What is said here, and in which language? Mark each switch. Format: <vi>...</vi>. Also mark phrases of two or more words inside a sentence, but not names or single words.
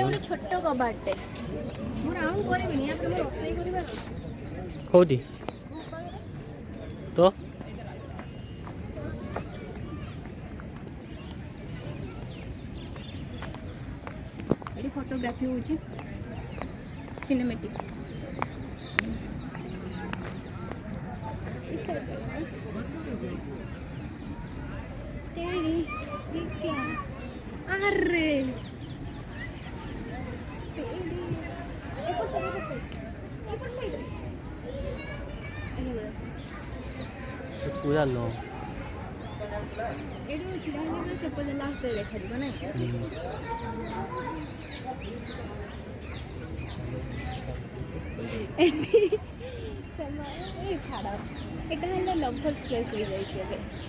<or>ଗୋଟେ ଛୋଟ କବାଟଟେ, ମୁଁ ରାଉଣ୍ଡ କରିବିନି। ୟାପରେ ମୁଁ ରୋଷେଇ କରିବାର ଅଛି। କୋଉଠି ତ ଏଠି ଫଟୋଗ୍ରାଫି ହେଉଛି, ସିନେମେଟିକ୍।</or> <hi>अरे पूरा लो</hi> <or>ଏଇଠୁ ଛିଡ଼ା ହେଇକି ସେ ପର୍ଯ୍ୟନ୍ତ ଲାଷ୍ଟ ଦେଖାଯିବ ନାଇଁ। ଏଠି ଏଇ ଛାଡ଼, ଏଇଟା ହେଲା</or> <en>lovers place</en> <or>ହେଇଯାଇଛି ଏବେ।</or>